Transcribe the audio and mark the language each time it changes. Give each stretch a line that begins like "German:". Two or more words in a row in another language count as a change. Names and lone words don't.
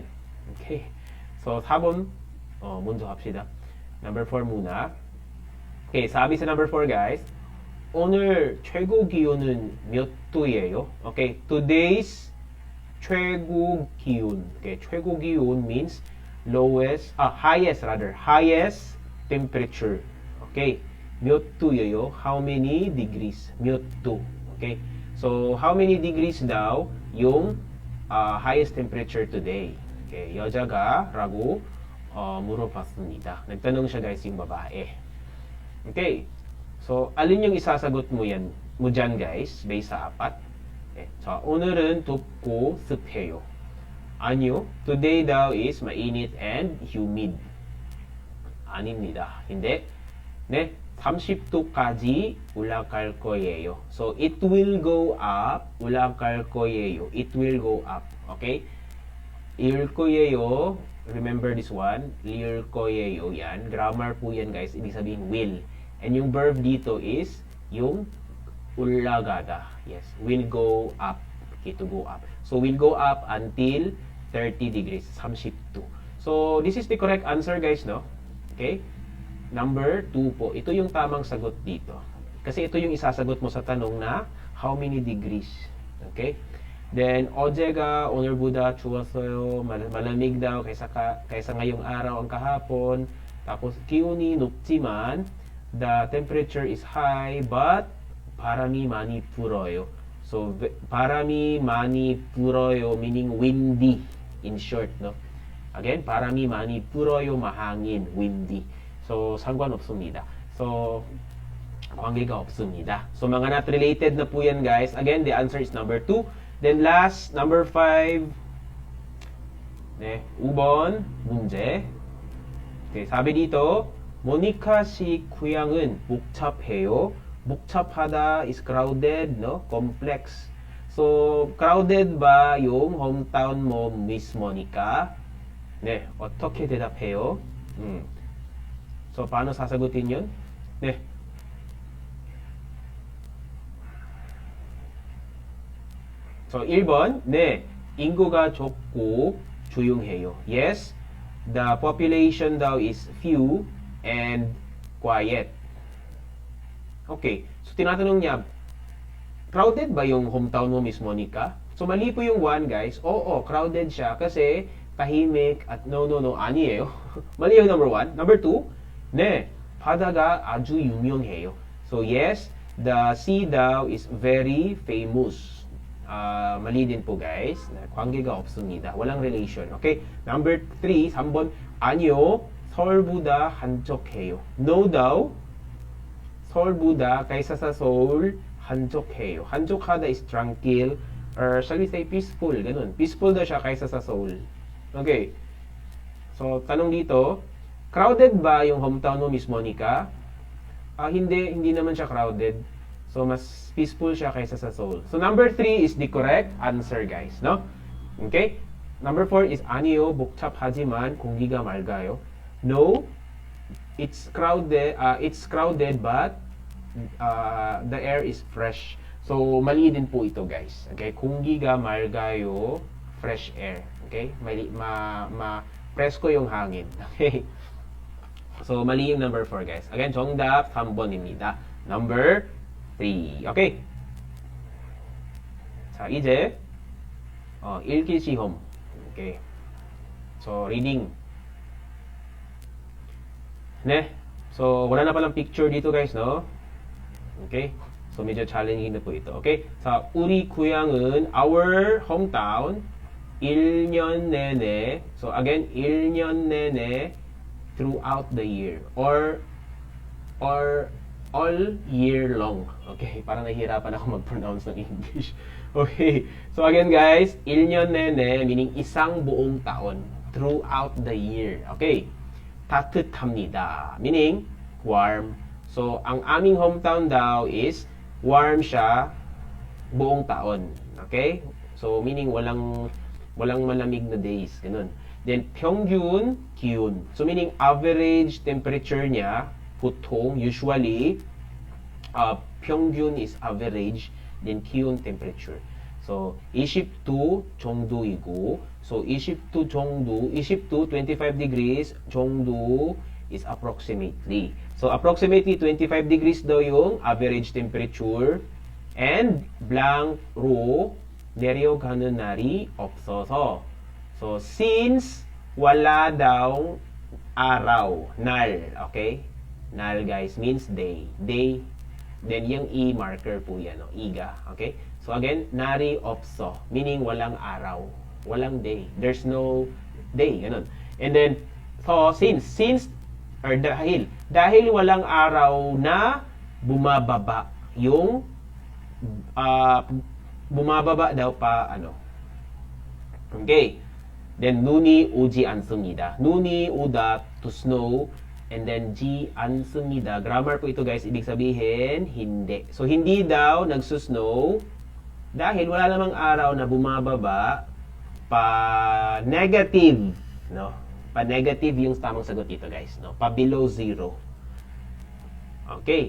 English: Okay? So,
Korean: 4번 먼저 합시다.
Filipino: Number 4 muna. Okay, sabi sa number 4 guys,
Korean: 오늘 최고 기온은 몇 도예요?
English: Okay, today's
Korean: 최고 기온.
English: Okay,
Korean: 최고 기온
English: means highest temperature.
Korean: Okay, 몇 도예요?
English: How many degrees?
Korean: 몇 도.
English: Okay, so how many degrees
Filipino: daw yung
English: highest temperature today?
Korean: Okay, 여자가 라고 물어봤습니다.
Filipino: nagtanong siya guys yung babae.
English: Okay.
Filipino: So, alin yung isasagot mo dyan guys, based sa 4?
Korean: Okay. 자, 오늘은 덥고 습해요. 아니요.
English: Today daw is mainit and humid.
Korean: 아닙니다. hindi. 네. 30도까지 올라갈 거예요.
English: So, it will go up.
Korean: 올라갈 거예요.
English: It will go up.
Korean: Okay? 일 거예요.
English: Remember this one.
Korean: 일 거예요 yan.
Filipino: Grammar po yan guys. Ibig sabihin will. And yung verb dito is yung ulagada.
English: Yes, will go up. Okay, to go up. So, will go up until 30 degrees. 32. So, this is the correct answer guys, no? Okay? Number 2 po.
Filipino: Ito yung tamang sagot dito. Kasi ito yung isasagot mo sa tanong na
English: how many degrees.
Filipino: Okay?
English: Then,
Korean: 어제가 오늘보다 추웠어요.
Filipino: 마lamig daw kaysa ngayong araw ang kahapon. Tapos,
Korean: 기온이 높지만
English: the temperature is high but
Korean: 바람이 많이 불어요.
English: So,
Korean: 바람이 많이 불어요
English: meaning windy in short, no? Again,
Korean: 바람이 많이 불어요, mahangin, windy. So, 상관없습니다. So, 관계가 없습니다.
Filipino: So, mga
English: not related
Filipino: na po yan, guys.
English: Again, the answer is number 2. Then last, number 5.
Korean: 네, 5번 문제.
Filipino: Okay, sabi dito,
Korean: 모니카 씨 고향은 복잡해요.
English: 복잡하다 is crowded, no? Complex.
Filipino: So, crowded ba yung hometown mo, Miss Monica?
Korean: 네, 어떻게 대답해요?
Filipino: So, paano sasagutin yun?
Korean: 네. So, 1번, 네, 인구가 적고 조용해요.
English: Yes, the population daw is few and quiet.
Filipino: Okay, so tinatanong niya, crowded ba yung hometown mo, Miss Monica? So, mali po yung 1, guys. Oo, crowded siya kasi tahimik at no, 아니에요. mali yung number 1. Number 2,
Korean: 네, 바다가 아주 유명해요.
English: So, yes, the sea daw is very famous.
Filipino: Mali din po, guys.
Korean: 관계가 없습니다.
Filipino: walang relation. Okay?
English: Number 3,
Korean: 3번, 아니요, 서울보다 한적해요.
Filipino: No daw, 서울보다 kaysa sa Seoul, 한적해요.
English: 한적하다 is tranquil, or shall we say peaceful,
Filipino: ganun. Peaceful daw siya kaysa sa Seoul.
English: Okay.
Filipino: So, tanong dito, crowded ba yung hometown mo, Miss Monica? Hindi naman siya crowded. So, mas peaceful siya kaysa sa Seoul.
English: So, number 3 is the correct answer, guys. No? Okay? Number 4 is
Korean: 아니요, 복잡하지만 공기가 맑아요.
English: No, it's crowded but the air is fresh. So,
Filipino: mali din po ito, guys.
Korean: Okay? 공기가 맑아요,
English: fresh air. Okay?
Filipino: Presko yung hangin. Okay? So, mali yung number 4, guys.
English: Again,
Korean: 정답 3번입니다.
English: Number 3. Okay?
Korean: 자, 이제 읽기 시험. Okay.
English: So, reading. 네.
Filipino: So, wala na palang picture dito, guys, no?
English: Okay?
Filipino: So, medyo challenging na po ito.
Korean: Okay? 자, 우리 고향은
English: our hometown
Korean: 1년 내내.
English: So, again,
Korean: 1년 내내
English: throughout the year or all year long.
Filipino: Okay, parang nahihirapan ako mag-pronounce ng English.
English: Okay, so again guys,
Korean: 1년 내내
Filipino: meaning isang buong taon
English: throughout the year. Okay, 따뜻합니다 meaning warm. So,
Filipino: ang aming hometown daw is warm siya buong taon. Okay, so meaning walang malamig na days. Ganun. Then,
Korean: 평균 기온.
English: So, meaning average temperature niya, 보통, usually, 평균 is average, then 기온 temperature. So, 22 정도이고, so 22 정도, 22, 25 degrees 정도 is approximately. So, approximately 25 degrees daw yung average temperature, and blank-
Korean: 로 내려가는 날이 없어서.
Filipino: So, since wala daw araw, nal, okay?
English: Nal, guys, means day. Day, then yung E marker po yan, no? Iga, okay?
Filipino: So, again,
Korean: nari 없어,
Filipino: meaning walang araw, walang day.
English: There's no day,
Filipino: ganun.
English: And then, so, since, or
Filipino: dahil walang araw na bumababa yung, bumababa daw pa, okay?
English: Then,
Korean: 눈이 오지 않습니다. 눈이 오다,
English: to snow. And then,
Korean: 지 않습니다. Grammar
Filipino: po ito, guys. Ibig sabihin, hindi. So, hindi daw nagsusnow dahil wala namang araw na bumababa pa negative.
English: No?
Filipino: Pa negative yung tamang sagot dito, guys.
English: No? Pa below zero. Okay.